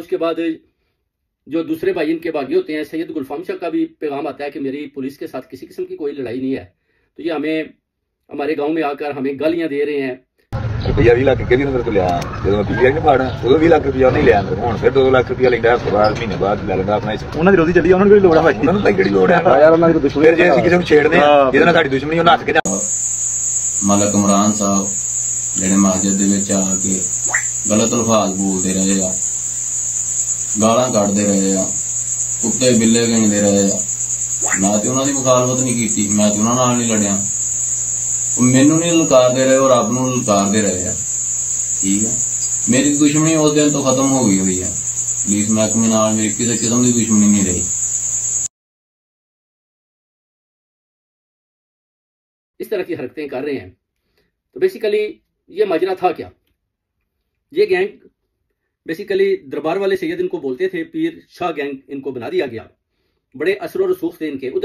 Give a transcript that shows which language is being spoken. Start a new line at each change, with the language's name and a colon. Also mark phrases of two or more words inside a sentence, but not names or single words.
Hindi: उसके बाद जो दूसरे भाई इनके बागी होते हैं, सैयद गुलफाम शाह का भी पैगाम आता है कि मेरी पुलिस के साथ किसी किस्म की कोई लड़ाई नहीं है। तो ये हमें हमारे गाँव में आकर हमें गालियाँ दे रहे हैं।
Punjabi: ਰੁਪਇਆ 20 ਲੱਖ ਕੇ ਅੰਦਰ ਤੋ ਲਿਆ, ਜੋ ਮੈਂ ਪੀਟੀਆਈ ਨੇ ਫਾੜਾ ਉਦੋਂ 20 ਲੱਖ ਰੁਪਇਆ ਨਹੀਂ ਲਿਆ, ਹੂੰ ਫਿਰ 2 ਲੱਖ ਰੁਪਇਆ ਲੈਂਦਾ ਹੈ, ਮਹੀਨੇ ਬਾਅਦ ਲੈ ਲੈਂਦਾ ਅਪਣਾ। ਉਨ੍ਹਾਂ ਦੀ ਰੋਜ਼ੀ ਚੱਲੀ, ਉਨ੍ਹਾਂ ਦੀ ਲੋੜ ਹੈ, ਉਨ੍ਹਾਂ ਦੀ ਕਿਹੜੀ ਲੋੜ ਹੈ ਯਾਰ, ਉਨ੍ਹਾਂ ਦੀ ਦੁਸ਼ਮਣੀ। ਫਿਰ ਜੇ ਅਸੀਂ ਕਿਸੇ ਨੂੰ ਛੇੜਦੇ ਆ, ਜਿਹਦੇ ਨਾਲ ਸਾਡੀ ਦੁਸ਼ਮਣੀ, ਉਹ ਨੱਥ ਕੇ मलक इमरान साहब ਜਿਹੜੇ ਮਸਜਿਦ ਦੇ ਵਿੱਚ ਆ ਕੇ ਗਲਤ ਅਲਫਾਜ਼ ਬੋਲਦੇ ਰਹੇ ਆ, ਗਾਲਾਂ ਕੱਢਦੇ ਰਹੇ ਆ, ਕੁੱਤੇ ਬਿੱਲੇ ਗਿਣਦੇ ਰਹੇ ਆ। ਮੈਂ ਤੇ ਉਹਨਾਂ ਦੀ ਮੁਖਾਲਫਤ ਨਹੀਂ ਕੀਤੀ, ਮੈਂ ਤੇ ਉਹਨਾਂ ਨਾਲ ਨਹੀਂ ਲੜਿਆ। ਮੈਨੂੰ ਨਹੀਂ ਲਲਕਾਰਦੇ ਰਹੇ, ਉਹ ਰੱਬ ਨੂੰ ਲਲਕਾਰਦੇ ਰਹੇ ਆ। ਠੀਕ ਹੈ, ਮੇਰੀ ਦੁਸ਼ਮਣੀ ਉਸ ਦਿਨ ਤੋਂ ਖਤਮ ਹੋ ਗਈ ਹੋਈ ਹੈ। ਪੁਲਿਸ ਮਹਿਕਮੇ ਨਾਲ ਮੇਰੀ ਕਿਸੇ ਕਿਸਮ ਦੀ ਦੁਸ਼ਮਣੀ ਨਹੀਂ ਰਹੀ।
Hindi: इस तरह की हरकतें कर रहे हैं। तो बेसिकली ये माजरा था क्या? ये गैंग बेसिकली दरबार वाले सैयद इनको बोलते थे, पीर शाह गैंग इनको बना दिया गया। बड़े असर और रसूख थे इनके।